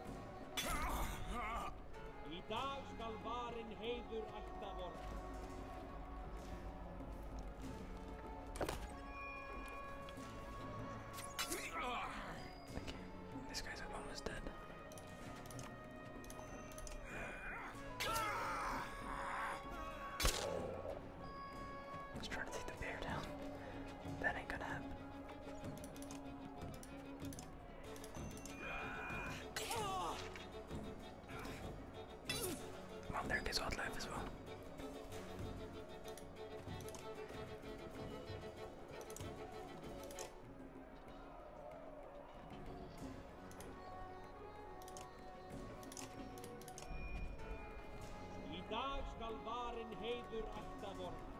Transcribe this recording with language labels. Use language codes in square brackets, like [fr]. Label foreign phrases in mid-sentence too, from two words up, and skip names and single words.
[is] Í dag skal varin heiður ætta vorn. [en] Okay, this guy's almost dead. Let's try to take the bear down. That ain't gonna happen. Well, there goes wildlife as well. [is] Í dag skal varin heiður ætta vorn.